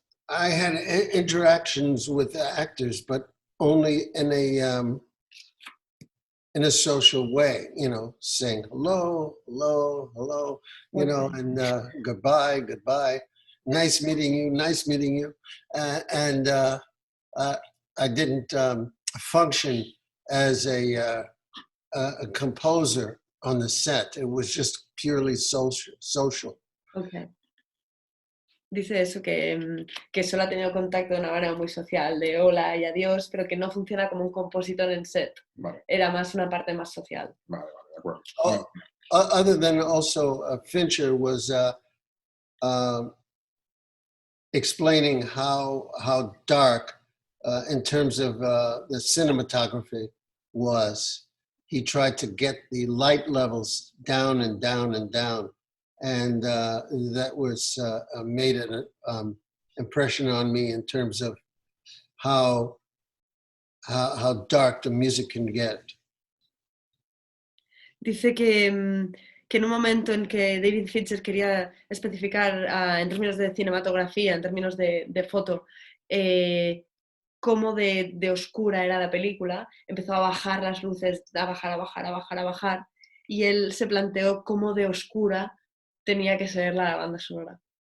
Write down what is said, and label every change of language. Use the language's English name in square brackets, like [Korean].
[English] I had interactions with the actors, but only in a social way, you know, saying hello, hello, hello, you know, and goodbye, goodbye, nice meeting you, and I didn't function as a composer on the set. It was just purely social. Okay. [Spanish] Dice eso, que solo ha tenido contacto de una manera muy social, de hola y adiós, pero que no funciona como un compositor en set. Vale. Era más una parte más social. Vale, de acuerdo. [English] Other than also Fincher was explaining how dark, in terms of the cinematography, was. He tried to get the light levels down and down and down. And that was made an impression on me in terms of how dark the music can get. [Spanish] Dice que en un momento en que David Fincher quería especificar en términos de cinematografía, en términos de foto, cómo de oscura era la película, empezó a bajar las luces, a bajar, y él se planteó cómo de oscura tenía que ser la banda sonora.